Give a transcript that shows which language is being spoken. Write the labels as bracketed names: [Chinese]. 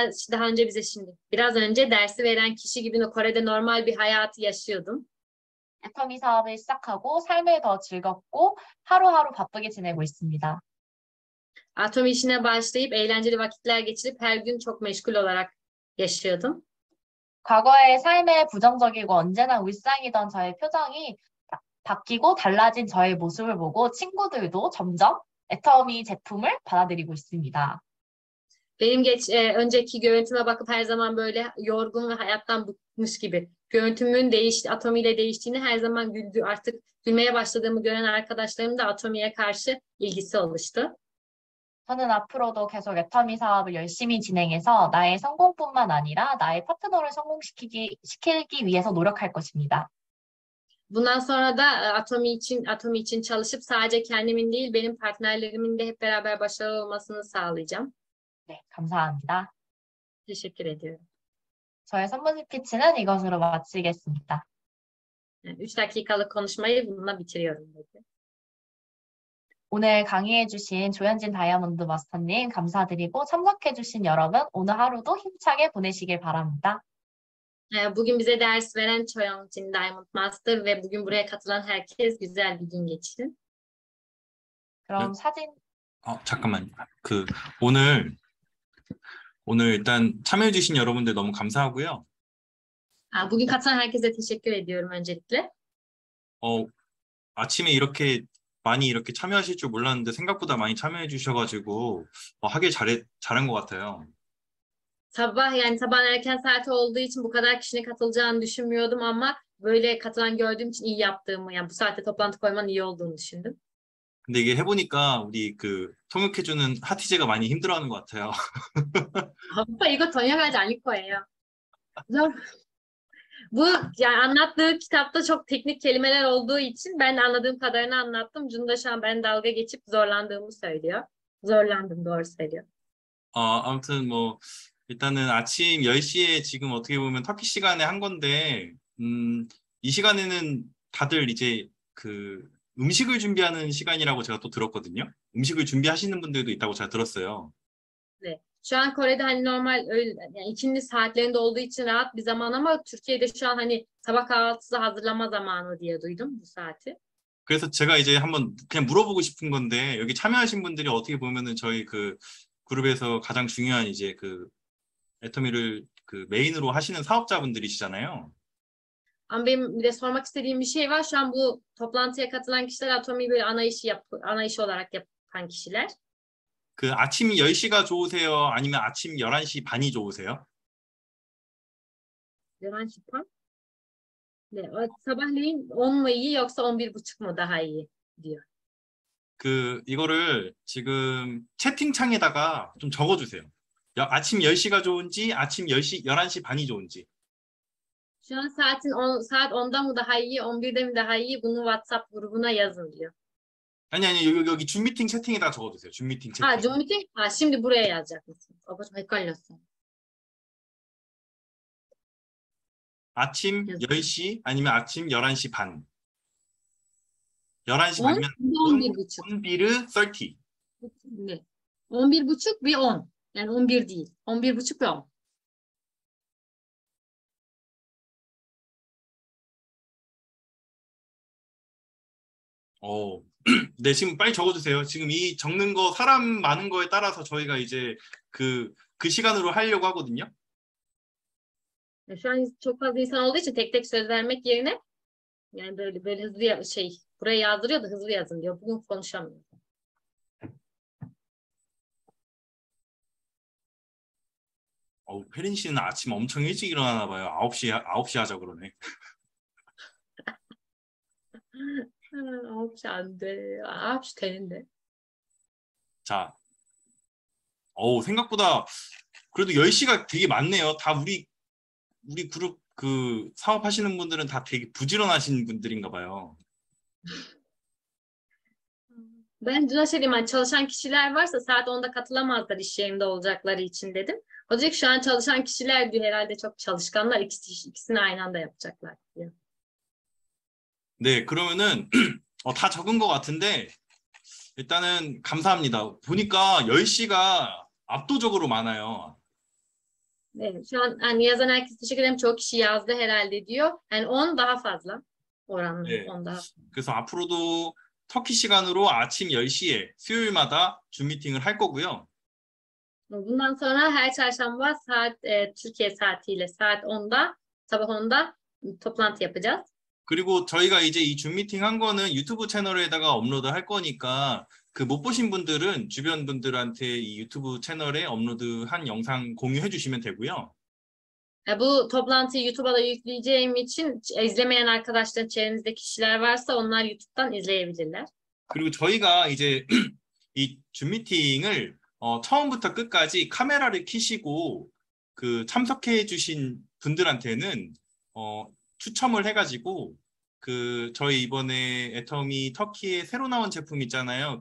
[Turkish] Daha önce bize şimdi biraz önce dersi veren kişi gibi Kore'de normal bir hayatı yaşıyordum. [Korean] 애터미 사업을 시작하고 삶을 더 즐겁고 하루하루 바쁘게 지내고 있습니다. [Turkish] Atom işine başlayıp eğlenceli vakitler geçirip her gün çok meşgul olarak yaşıyordum. [Korean] 과거의 삶에 부정적이고 언제나 울상이던 저의 표정이 바뀌고 달라진 저의 모습을 보고 친구들도 점점 애터미 제품을 받아들이고 있습니다. [Turkish] Benim önceki görüntüme bakıp her zaman böyle yorgun ve hayattan bıkmış gibi görüntümün Atomi ile değiştiğini her zaman artık gülmeye başladığımı gören arkadaşlarım da Atomi'ye karşı ilgisi oluştu. [Korean] 저는 앞으로도 계속 애터미 사업을 열심히 진행해서 나의 성공뿐만 아니라 나의 파트너를 시키기 위해서 노력할 것입니다. [Turkish] Bundan sonra da Atomi için çalışıp sadece kendimin değil benim partnerlerimin de hep beraber başarılı olmasını sağlayacağım. [Korean] 네, 감사합니다. [Turkish] Teşekkür ediyorum. [Korean] 저의 선물 스피치는 이것으로 마치겠습니다. [Turkish] Yani 3 dakikalık konuşmayı bununla bitiriyorum dedi. [Korean] 오늘 강의해주신 조현진 다이아몬드 마스터님 감사드리고 참석해주신 여러분 오늘 하루도 힘차게 보내시길 바랍니다. [Turkish] Bugün bize ders veren Choyongjin Diamond Master ve bugün buraya katılan herkes güzel bir gün geçirin. [Korean] 그럼 사진 잠깐만요. 오늘 일단 참여해주신 여러분들 너무 감사하고요. [Turkish] Bugün katılan herkese teşekkür ediyorum öncelikle. [Korean] 아침에 이렇게 많이 이렇게 참여하실 줄 몰랐는데 생각보다 많이 참여해 주셔가지고 하길 잘한 것 같아요. [Turkish] Sabahın erken saati olduğu için bu kadar kişinin katılacağını düşünmüyordum ama böyle katılan gördüğüm için iyi yaptığımı, yani bu saatte toplantı koymanın iyi olduğunu düşündüm. [Korean] 근데 이게 해보니까 우리 통역해주는 하티제가 많이 힘들어하는 것 같아요. Ama 이거 번역하지 않을 거예요. [Turkish] Bu yani anlattığı kitapta çok teknik kelimeler olduğu için ben de anladığım kadarını anlattım. Cunda şu an ben dalga geçip zorlandığımı söylüyor. Zorlandım, doğru söylüyor. [Korean] 아무튼 일단은 아침 10시에 지금 어떻게 보면 터키 시간에 한 건데 이 시간에는 da들 이제 음식을 준비하는 시간이라고 제가 또 들었거든요. 음식을 준비하시는 분들도 있다고 제가 들었어요. 네. [Turkish] Şu an Kore'de hani normal yani ikindi saatlerinde olduğu için rahat bir zaman ama Türkiye'de şu an hani sabah kahvaltısı hazırlama zamanı diye duydum bu saati. [Korean] 그래서 제가 이제 한번 그냥 물어보고 싶은 건데 여기 참여하신 분들이 어떻게 보면은 저희 그룹에서 가장 중요한 이제 애터미를 메인으로 하시는 사업자분들이시잖아요. [Turkish] Ama benim bir de sormak istediğim bir şey var. Şu an bu toplantıya katılan kişiler Atomi'yi böyle ana işi olarak yapan kişiler. [Korean] 아침 10시가 좋으세요? 아니면 아침 11시 반이 좋으세요? [Turkish] 11시 ban? Ne? Sabahleyin 10 mu iyi yoksa 11.30 mu daha iyi diyor. [Korean] 이거를 지금 채팅창에다가 좀 적어주세요. 아침 10시가 좋은지 아침 11시 반이 좋은지. [Turkish] Şu an saat 10'da mı daha iyi, 11'de mi daha iyi? Bunu WhatsApp grubuna yazın diyor. [Korean] 아니 여기 줌 미팅 채팅에다가 적어두세요. 줌 미팅 채팅. [English] Zoom meeting? [Turkish] Şimdi buraya yazacak mısın? Babacığım [Korean] 헷갈렸어. 아침 10시 아니면 아침 11시 반. 11시 10, 반이면 11.30. [Turkish] 온비르 30. Ne? 11.30 ve 10. Yani 11 değil. 11.30 ve 10. [Korean] 네, 지금 빨리 적어주세요. 지금 이 적는 거 사람 많은 거에 따라서 저희가 이제 그 시간으로 하려고 하거든요. [Turkish] Şu an çok fazla insan olduğu için tek tek söz vermek yerine yani böyle hızlı buraya yazdırıyor da hızlı yazın diyor. Bugün konuşamıyor. [Korean] 혜린 씨는 아침 엄청 일찍 일어나나 봐요. 9시 하자 그러네. 9시 안 돼. 9시 되는데. 자, 생각보다 그래도 10시가 되게 많네요. 다 우리 그룹 사업하시는 분들은 다 되게 부지런하신 분들인가 봐요. [Turkish] Ben dün söyleyeyim, çalışan kişiler varsa saat 10'da katılamazlar iş yerinde olacakları için dedim. O diyor ki şu an çalışan kişiler diyor herhalde çok çalışkanlar ikisini aynı anda yapacaklar diyor. [Korean] 네, 그러면은 다 적은 것 같은데 일단은 감사합니다. 보니까 10시가 압도적으로 많아요. [Turkish] Evet, şu an yani yazan herkes teşekkür ederim. Çok kişi yazdı herhalde diyor. Yani 10 daha fazla. Oranlı [Korean] 네. [Turkish] 10 daha. [Korean] 그래서 앞으로도 터키 시간으로 아침 10시에 수요일마다 줌 미팅을 할 거고요. [Turkish] Bundan sonra her çarşamba Türkiye saatiyle saat 10'da sabah 10'da toplantı yapacağız. [Korean] 그리고 저희가 이제 이 줌 미팅 한 거는 유튜브 채널에다가 업로드 할 거니까 못 보신 분들은 주변 분들한테 이 유튜브 채널에 업로드한 영상 공유해 주시면 되고요. [Turkish] Bu toplantıyı YouTube'a da yükleyeceğim için izlemeyen arkadaşlar çevrenizde kişiler varsa onlar YouTube'dan izleyebilirler. [Korean] 그리고 저희가 이제 이 줌 미팅을 처음부터 끝까지 카메라를 켜시고 그 참석해 주신 분들한테는 추첨을 해가지고 그 저희 이번에 애터미 터키에 새로 나온 제품 있잖아요.